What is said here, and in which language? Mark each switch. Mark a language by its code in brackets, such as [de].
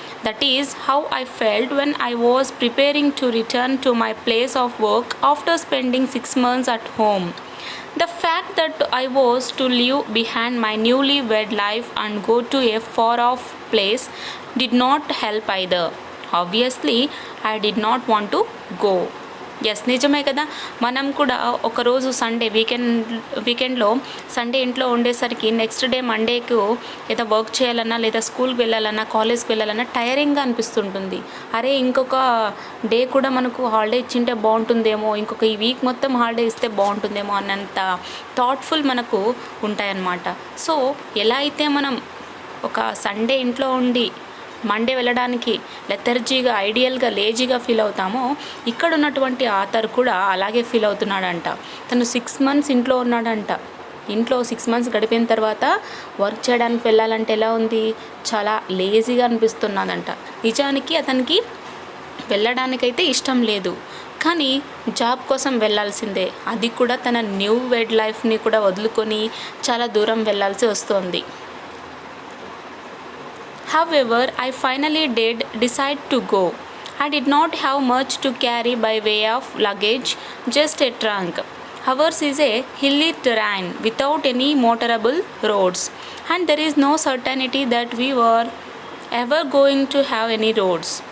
[en] That is how I felt when I was preparing to return to my place of work after spending 6 months at home. The fact that I was to leave behind my newly wed life and go to a far off place did not help either. Obviously, I did not want to go. [te] Yes నిజమే కదా. మనం కూడా ఒకరోజు Sunday వీకెండ్లో Sunday ఇంట్లో ఉండేసరికి next day మండేకు ఏదో work చేయాలన్నా లేదా స్కూల్కి వెళ్ళాలన్నా కాలేజ్కి వెళ్ళాలన్నా టైరింగ్గా అనిపిస్తుంటుంది. అరే ఇంకొక డే కూడా మనకు హాలిడే ఇచ్చింటే బాగుంటుందేమో, ఇంకొక ఈ వీక్ మొత్తం హాలిడే ఇస్తే బాగుంటుందేమో అన్నంత థాట్ఫుల్ మనకు ఉంటాయన్నమాట. సో ఎలా అయితే మనం ఒక సండే ఇంట్లో ఉండి మండే వెళ్ళడానికి లెథర్జీగా ఐడియల్గా లేజీగా ఫీల్ అవుతామో, ఇక్కడ ఉన్నటువంటి ఆథర్ కూడా అలాగే ఫీల్ అవుతున్నాడంట. తను 6 months ఇంట్లో ఉన్నాడంట. ఇంట్లో 6 months గడిపిన తర్వాత వర్క్ చేయడానికి వెళ్ళాలంటే ఎలా ఉంది, చాలా లేజీగా అనిపిస్తున్నదంట. నిజానికి అతనికి వెళ్ళడానికైతే ఇష్టం లేదు, కానీ జాబ్ కోసం వెళ్ళాల్సిందే. అది కూడా తన న్యూ వెడ్ లైఫ్ని కూడా వదులుకొని చాలా దూరం వెళ్ళాల్సి వస్తుంది. [en] However, I finally did decide to go. I did not have much to carry by way of luggage, just a trunk. Ours is a hilly terrain without any motorable roads, and there is no certainty that we were ever going to have any roads.